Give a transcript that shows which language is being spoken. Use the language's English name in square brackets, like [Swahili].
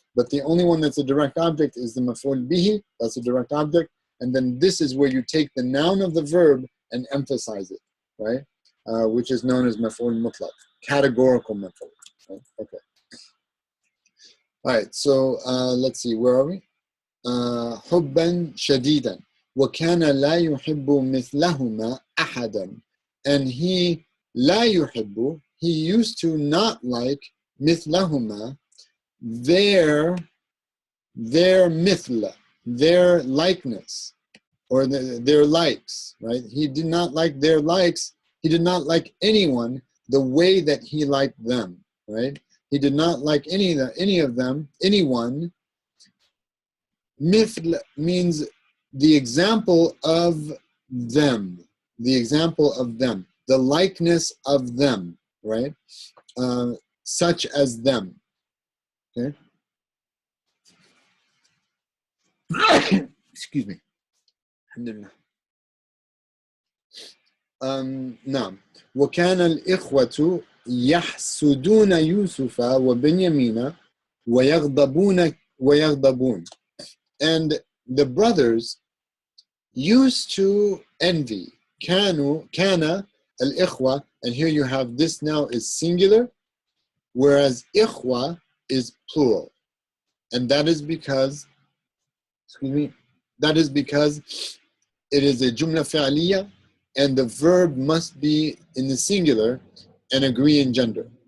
[English] But the only one that's a direct object is the maf'ul bihi, that's a direct object, and then this is where you take the noun of the verb and emphasize it, right? Which is known as maf'ul mutlaq. categorical method. Right? Okay. All right, so let's see, where are we? [Arabic] حبا شديدا وكان لا يحب مثلهما أحدا. [English] And he [Arabic] لا يحب, [English] he used to not like مثلهما, their مثل, their likeness, or their likes, right? He did not like their likes. He did not like anyone the way that he liked them, right? He did not like any of them, anyone. Mithl means the example of them, the example of them, the likeness of them, right? Such as them, okay? Excuse me. Alhamdulillah. [Arabic] نعم. وكان الإخوة يحسدون يوسف وبنيامين ويغضبون. [English] And the brothers used to envy. [Arabic] كان الإخوة, [English] and here you have this now is singular, whereas إخوة is plural. And that is because, that is because it is a jumla fi'aliyah, and the verb must be in the singular and agree in gender.